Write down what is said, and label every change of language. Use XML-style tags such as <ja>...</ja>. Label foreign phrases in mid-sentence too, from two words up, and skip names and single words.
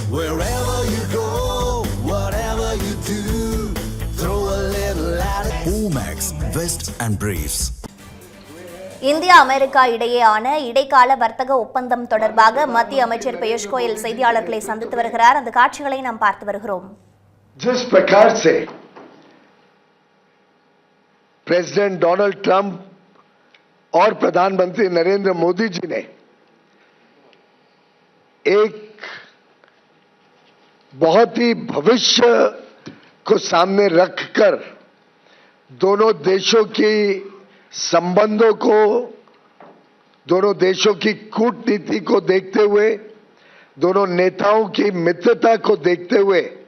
<en>Wherever you go, whatever you do, throw a little at it. Omax, Vest and Briefs.</en> <ta>இந்தியா அமெரிக்கா இடையேயான இடைக்கால வர்த்தக ஒப்பந்தம் தொடர்பாக மத்திய அமைச்சர் பியூஷ் கோயல் செய்தியாளர்களை சந்தித்து வருகிறார். அந்த காட்சிகளை நாம் பார்த்து வருகிறோம்.</ta> <hi>जिस प्रकार से प्रेसिडेंट डोनाल्ड ट्रंप और प्रधानमंत्री नरेंद्र मोदी जी ने एक बहुत ही भविष्य को सामने रखकर दोनों देशों की संबंधों को, दोनों देशों की कूटनीति को देखते हुए, दोनों नेताओं की मित्रता को देखते हुए</hi>